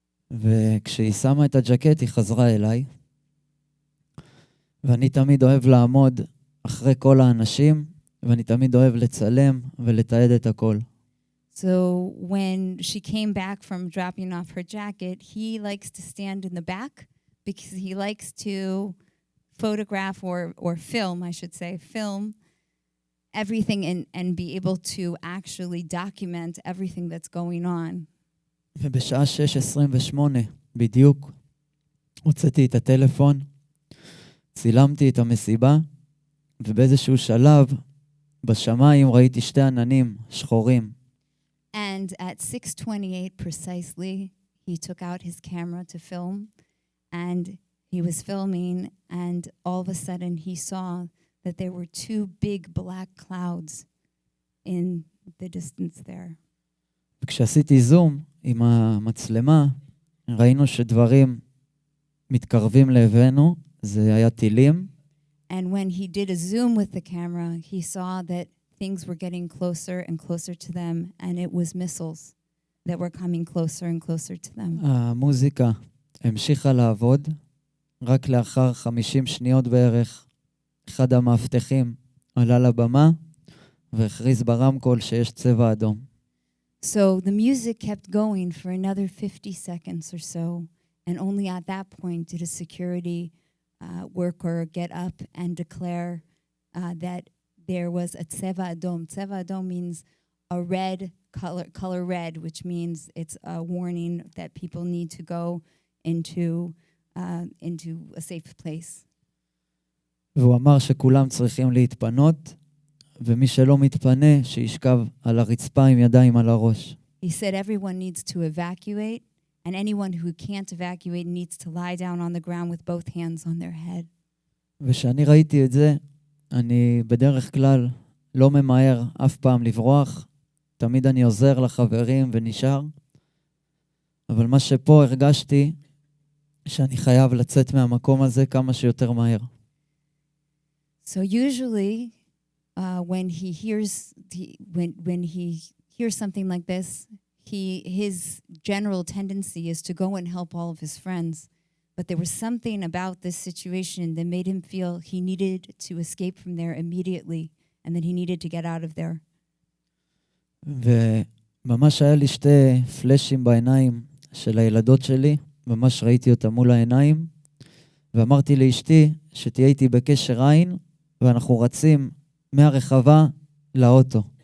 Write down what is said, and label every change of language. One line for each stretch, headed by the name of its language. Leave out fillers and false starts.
Hebrew: וכשהיא שמה את הג'קט, היא חזרה אליי. ואני תמיד אוהב לעמוד אחרי כל האנשים, ואני תמיד אוהב לצלם ולתעד את הכל.
English: So when she came back from dropping off her jacket, he likes to stand in the back because he likes to photograph or film, I should say, film everything and be able to actually document everything that's going on.
Hebrew: ובשעה 6:28 בדיוק הוצאתי את הטלפון, צילמתי את המסיבה, ובאיזשהו שלב בשמיים ראיתי שתי עננים שחורים.
English: And at 6:28 precisely, he took out his camera to film, and he was filming, and all of a sudden he saw that there were two big black clouds in the distance there.
Hebrew: וכשעשיתי זום עם המצלמה, ראינו שדברים מתקרבים לעברנו, זה היה טילים.
English: And when he did a zoom with the camera, he saw that things were getting closer and closer to them, and it was missiles that were coming closer and closer to them.
Hebrew: המוזיקה המשיכה לעבוד, רק לאחר 50 שניות בערך, אחד המאבטחים עלה לבמה, והכריז ברמקול שיש צבע אדום.
English: So the music kept going for another 50 seconds or so, and only at that point did a security worker get up and declare that there was a tseva adom. Tseva adom means a red color red, which means it's a warning that people need to go into a safe place.
Hebrew: והוא אמר שכולם צריכים להתפנות, ומי שלא מתפנה, שישכב על הרצפה עם ידיים על הראש.
English: He said everyone needs to evacuate, and anyone who can't evacuate needs to lie down on the ground with both hands on their head.
Hebrew: ושאני ראיתי את זה, אני בדרך כלל לא ממהר אף פעם לברוח, תמיד אני עוזר לחברים ונשאר, אבל מה שפה הרגשתי, שאני חייב לצאת מהמקום הזה כמה שיותר מהר.
English: So usually, when he hears something like this, his general tendency is to go and help all of his friends. But there was something about this situation that made him feel he needed to escape from there immediately, and that he needed to get out of there.
Hebrew: וממש היה לי שתי פלאשים בעיניים של הילדות שלי, ממש ראיתי אותם מול העיניים, ואמרתי לאשתי שתהיה איתי בקשר עין, ואנחנו רצים מהרחבה לאוטו.